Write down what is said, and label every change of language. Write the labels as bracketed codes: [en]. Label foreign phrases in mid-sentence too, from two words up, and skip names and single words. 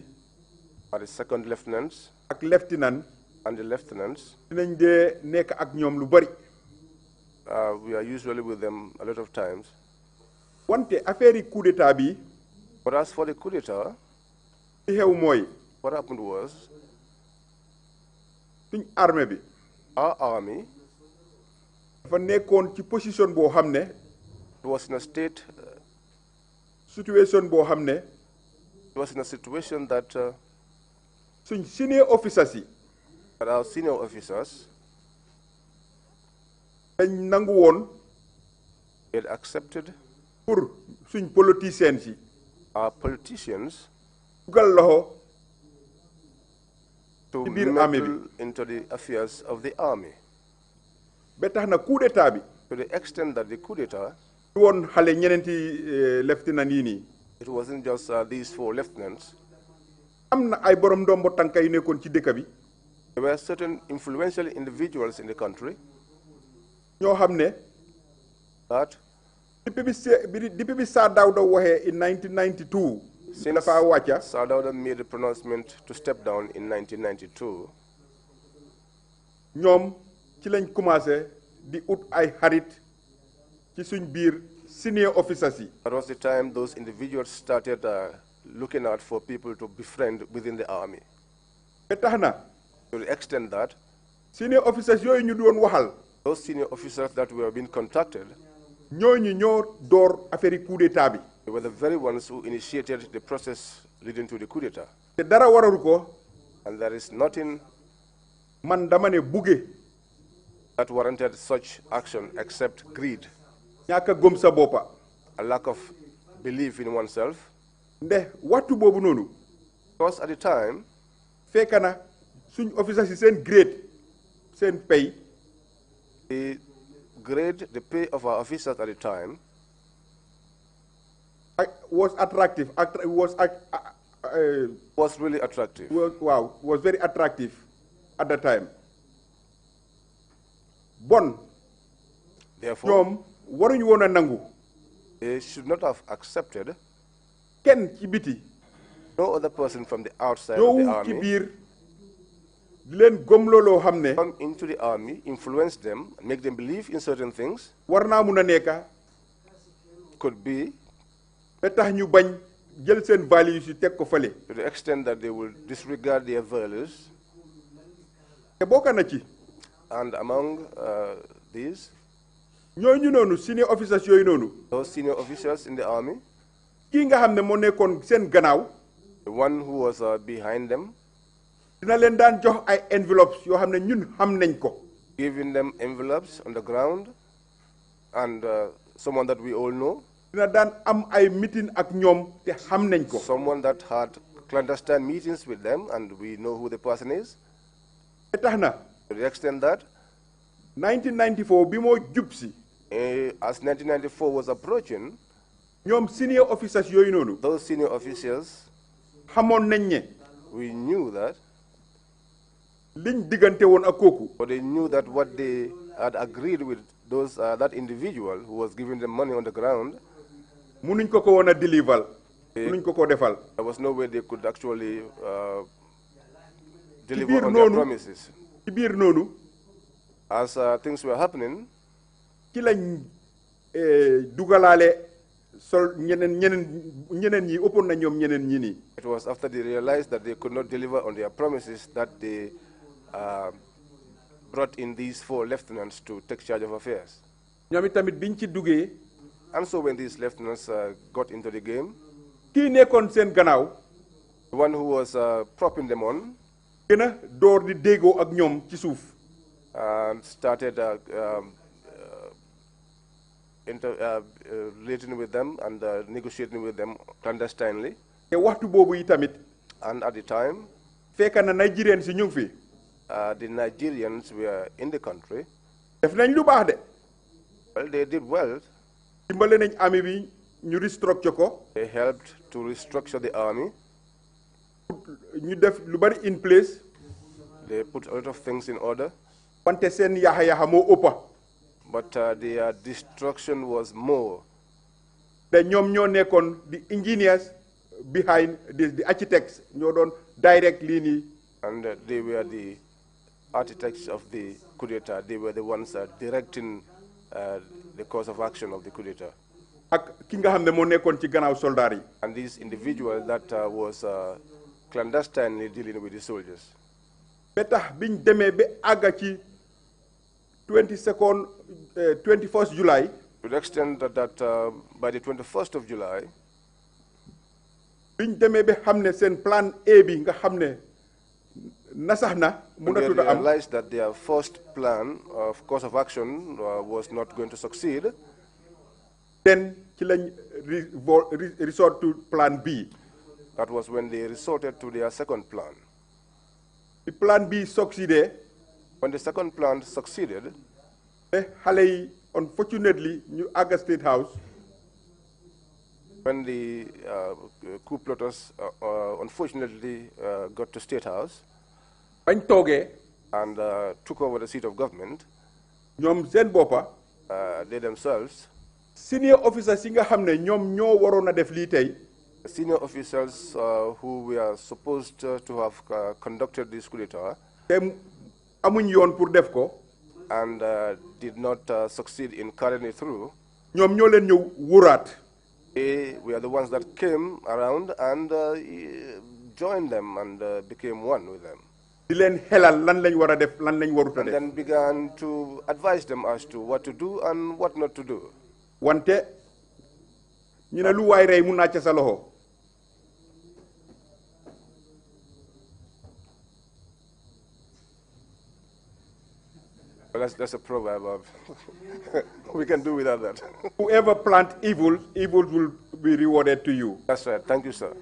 [en] Are the second lieutenants. [wo] Ak lieutenant. [en] And the lieutenants. [wo] dinañ dee nekk ak ñoom lu bari. [en] We are usually with them a lot of times. [wo] Wante affaire yi [fr] coup d'état [wo] bi. [en] But as for the coup d'état. [wo] li xew mooy. [en] What happened was. [wo] suñ armée bi. [en] Our army. [wo] dafa nekkoon ci position boo xam ne. [en] It was in a state. [wo] Situation boo xam ne. [en] It was in a situation that. [wo] suñ [en] senior officers [wo] yi. [en] But our senior officers. [wo] dañ nangu woon. [en] They had accepted. [wo] pour suñ politiciens yi. [en] Our politicians. [wo] dugal loxo. [en] To meddle into the affairs of the army. [wo] ba tax na [fr] coup d'état [wo] bi. [en] To the extent that the coup d'état. [wo] du woon xale ñeneenti lieutenant yi nii. [en] It wasn't just these four lieutenants. [wo] am na ay borom ndombo tànka yu nekkoon ci dëkk bi. [en] There were certain influential individuals in the country. [wo] ñoo xam ne. [en] That. [wo] depuis bi Sir Dawda waxee in 1992. [en] Since Sir Dawda made the pronouncement to step down in 1992. [wo] ñoom ci lañ commencé di ut ay xarit ci suñ biir [en] senior officers [wo] yi. [en] That was the time those individuals started looking out for people to befriend within the army. [wo] ba tax na. [en] To the extent that. Senior officers [wo] yooyu ñu doon waxal. [en] Those senior officers that were being contacted. [wo] ñooñu ñoo door affaire yi [fr] coup d'état [wo] bi. [en] They were the very ones who initiated the process leading to the coup d'état. [wo] te dara wararu ko. [en] And there is nothing. [wo] man dama ne buggee. [en] that warranted such action except greed. [wo] ñàkk a gëm sa boppa. [en] A lack of belief in oneself. [wo] nde waxtu boobu noonu. [en] Because at the time. [wo] fekk na suñ officers yi seen grade seen pay. [en] The grade, the pay of our officers at the time. Was attractive. Was really attractive. Was very attractive at the time. Bon. Therefore, [wo] waruñu woon a nangu. [en] They should not have accepted. [wo] Kenn ci biti. [en] No other person from the outside of the army. [wo] Ci biir di leen gomloo loo xam ne. [en] Come into the army, influence them, make them believe in certain things. [wo] War naa mun a nekka. [en] Could be. [wo] Ba tax ñu bañ jël seen values yi teg ko fële. [en] To the extent that they will disregard their values. [wo] Te bokk na ci. [en] And among these. [wo] ñooñu noonu [en] senior officers [wo] yooyu noonu. [en] Those senior officers in the army. [wo] Kii nga xam ne moo nekkoon seen gannaaw. [en] The one who was behind them. [wo] Dina leen daan jox ay envelopes yoo xam ne ñun xam nañ ko. [en] Giving them envelopes on the ground, and someone that we all know. [wo] Dina daan am ay meeting ak ñoom te xam nañ ko. [en] Someone that had clandestine meetings with them, and we know who the person is. [wo] Te tax na. [en] To the extent that. [wo] 1994 bi moo jub si. [en] As 1994 was approaching. [wo] ñoom [en] senior officers [wo] yooyu noonu. [en] Those senior officials. [wo] xamoon nañ ne. [en] We knew that. [wo] liñ diggante woon ak kooku. [en] But they knew that what they had agreed with those that individual who was giving them money on the ground. [wo] munuñ ko woon a deliver. munuñ ko defal. [en] There was no way they could actually deliver on their promises. [wo] ci biir noonu. [en] As things were happening. [wo] ci lañ dugalaale sol ñeneen ñi ëppoon na ñoom ñeneen ñi nii. [en] It was after they realized that they could not deliver on their promises that they brought in these 4 lieutenants to take charge of affairs. [wo] ñoom tamit biñ ci duggee. [en] And so when these lieutenants got into the game. [wo] kii nekkoon seen gannaaw. [en] The one who was propping them on. [wo] gën a door di déggoo ak ñoom ci suuf. [en] And started relating with them and negotiating with them clandestinely. [wo] te waxtu boobu yi tamit. [en] And at the time. [wo] fekk na Nigerians yi ñu ngi fi. [en] The Nigerians were in the country. [wo] def nañ lu baax de. [en] Well, they did well. [wo] dimbale nañ army bi ñu restructure ko. [en] They helped to restructure the army. [wo] ñu def lu bari [en] in place. They put a lot of things in order. [wo] wante seen yaxa moo ëppa. [en] But their destruction was more. [wo] te ñoom ñoo nekkoon [en] the engineers behind the architects [wo] ñoo doon direct lii nii. [en] And they were the architects of the coup d'etat. They were the ones directing the course of action of the coup d'etat. [wo] ak ki nga xam ne moo nekkoon ci gannaaw soldaar yi. [en] And this individual that was clandestinely dealing with the soldiers. [wo] ba tax biñ demee ba àgga ci [en] 21st July. To the extent that by the 21st of July. [wo] biñ demee ba xam ne seen [en] plan A [wo] bi nga xam ne nasax na. [en] They realized that their first plan of course of action was not going to succeed. Then [wo] ci lañ [en] resort to plan B. That was when they resorted to their second plan. The plan B succeeded. When the second plan succeeded. [wo] xale yi unfortunately ñu àgga State House. [en] When the coup plotters unfortunately got to State House. [wo] bañ toogee. [en] And took over the seat of government. [wo] ñoom seen boppa. [en] They themselves. Senior officers [wo] yi nga xam ne ñoom ñoo waroon a def lii tey. [en] Senior officers who were supposed to have conducted this coup d'etat. [wo] te amuñ yoon pour def ko. [en] And did not succeed in carrying it through. [wo] ñoom ñoo leen ñëw wuraat. [en] They were the ones that came around and joined them and became one with them. [wo] di leen xelal lan lañ war a def lan lañ warut a def. [en] And then began to advise them as to what to do and what not to do. [wo] wante ñu ne lu waay rey mu nàcc sa loxo. [en] Well, that's a proverb. We can do without that. Whoever plant evil, evil will be rewarded to you. That's right. Thank you, sir.